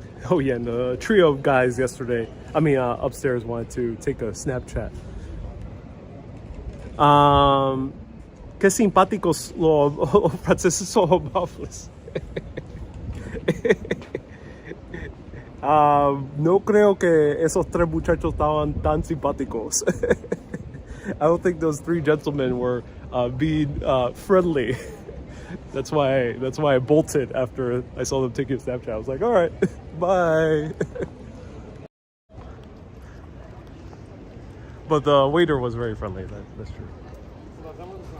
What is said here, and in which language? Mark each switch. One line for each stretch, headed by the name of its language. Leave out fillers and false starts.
English: Oh yeah, and the trio of guys yesterday, upstairs wanted to take a Snapchat.
Spanish: Qué simpáticos los franceses son amables. No creo que esos tres muchachos estaban tan simpáticos.
English: I don't think those three gentlemen were being friendly. That's why I bolted after I saw them taking a Snapchat. I was like, all right, bye. But the waiter was very friendly. That's true.